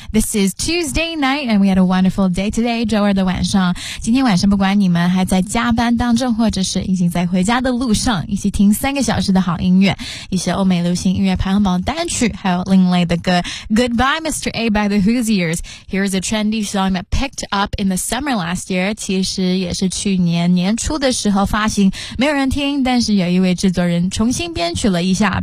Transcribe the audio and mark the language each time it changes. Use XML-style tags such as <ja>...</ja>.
<en>This is Tuesday night and we had a wonderful day today,</en> <zh>周二的晚上。今天晚上不管你们还在加班当中或者是已经在回家的路上，一起听三个小时的好音乐，一些欧美流行音乐排行榜单曲，还有另类的歌。</zh> <en>Goodbye Mr. A by the Hoosiers. Here's a trendy song that picked up in the summer last year.</en> <zh>其实也是去年年初的时候发行，没有人听，但是有一位制作人重新编曲了一下。</zh>